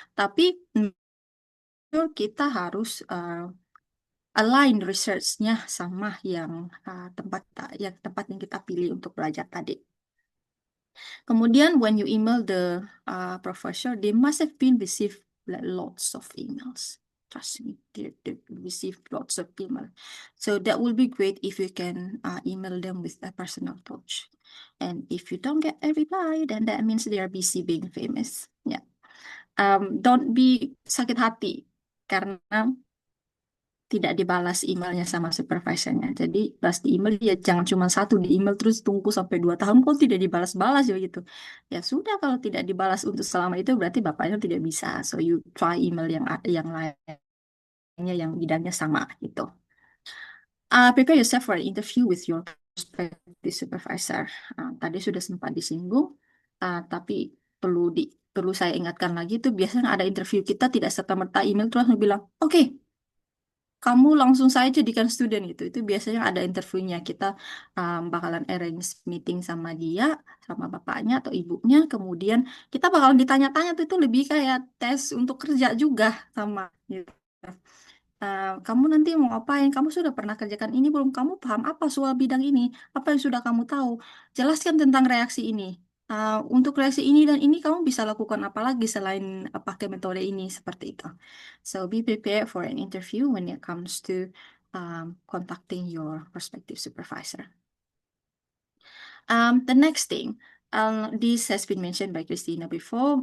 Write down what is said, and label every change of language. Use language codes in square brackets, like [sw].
[id] Tapi kita harus align research-nya sama yang tempat yang kita pilih untuk belajar tadi. Kemudian [en] when you email the professor, they must have been received like lots of emails. Trust me, they received lots of email. So that will be great if you can email them with a personal touch. And if you don't get a reply, then that means they are busy being famous. Yeah. Don't be [id] sakit hati karena tidak dibalas emailnya sama supervisornya. Jadi balas di email ya jangan cuma satu di email terus tunggu sampai 2 tahun kok tidak dibalas-balas ya gitu. Ya sudah, kalau tidak dibalas untuk selama itu berarti bapaknya tidak bisa. [en] So you try email [id] yang lainnya yang bidangnya sama gitu. [en] Prepare yourself for an interview with your prospective supervisor. [id] Tadi sudah sempat disinggung, tapi perlu saya ingatkan lagi itu biasanya ada interview kita tidak serta-merta email terus bilang, oke, kamu langsung saya jadikan student gitu. Itu biasanya ada interviewnya. Kita bakalan [en] arrange meeting [id] sama dia, sama bapaknya atau ibunya. Kemudian kita bakalan ditanya-tanya tuh, itu lebih kayak tes untuk kerja juga sama gitu. Kamu nanti mau ngapain? Kamu sudah pernah kerjakan ini belum? Kamu paham apa soal bidang ini? Apa yang sudah kamu tahu? Jelaskan tentang reaksi ini. Untuk reaksi ini dan ini kamu bisa lakukan apa lagi selain pakai metode ini seperti itu. [en] So be prepared for an interview when it comes to contacting your prospective supervisor. The next thing, this has been mentioned by Christina before.